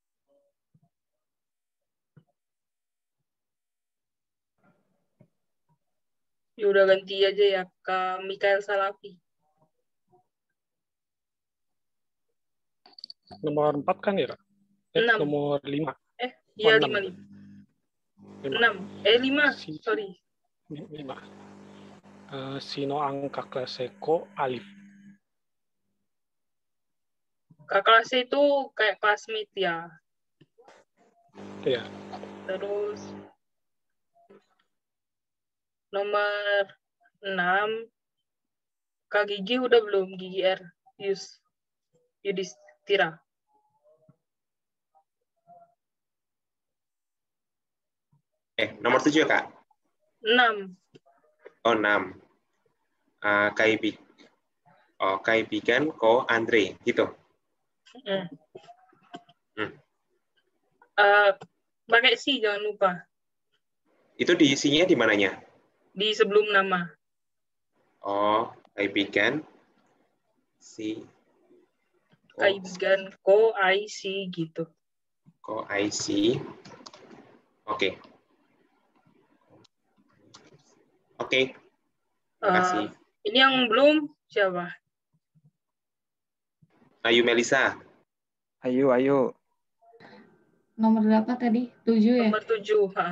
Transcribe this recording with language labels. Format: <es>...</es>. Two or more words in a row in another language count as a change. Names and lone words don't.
<id>Ya udah ganti aja ya Kak Mikael Salafi. Nomor 4 kan ya? 6. Nomor 5. Iya 6. 5. 5. Sorry.</id> <tl>5. Sino ang kaklase ko?</tl> <id>Alif. Kak kelasnya itu kayak classmate ya. Iya. Terus nomor 6 Kak Gigi udah belum? Gigi R. Yudhistira. Nomor 7 Kak? 6. Oh, 6.</id> <tl>Kaibigan ko Andre,</tl> <id>gitu. Pakai si, jangan lupa. Itu diisinya di mananya? Di sebelum nama. Oh,</id> <tl>kaibigan si. Kaibigan ko I si gitu. Ko I si.</tl> <id>Oke. Oke. Terima kasih. Ini yang belum siapa? Ayu Melisa. Ayo. Nomor berapa tadi? 7 ya? Nomor 7.</id>